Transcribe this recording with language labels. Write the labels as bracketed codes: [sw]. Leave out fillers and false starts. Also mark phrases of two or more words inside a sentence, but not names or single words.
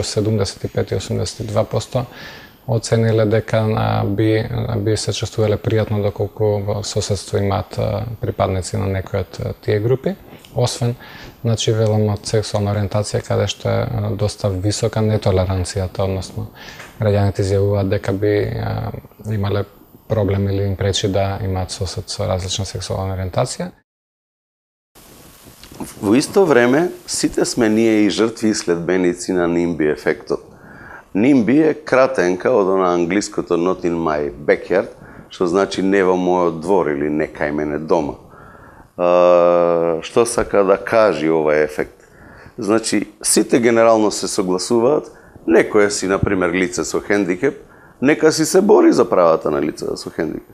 [mk] 75 и 82%, оцениле дека би се чувствувале пријатно доколку во соседство имаат припадници на некои од тие групи, освен, значи, велам од сексуална ориентација, каде што е доста висока нетолеранцијата, односно, граѓаните изјавуваат дека би имале проблем или им пречи да имаат сосед со различна сексуална ориентација. Во исто време, сите сме ние и жртви и следбеници на NIMBY ефектот. NIMBY е кратенка од на англиското [en] not in my backyard, [mk] што значи не во мојот двор или не кај мене дома. Што сака да кажи овој ефект? Значи, сите генерално се согласуваат, некој си, например, лице со хендикеп, нека си се бори за правата на лица со хендикеп.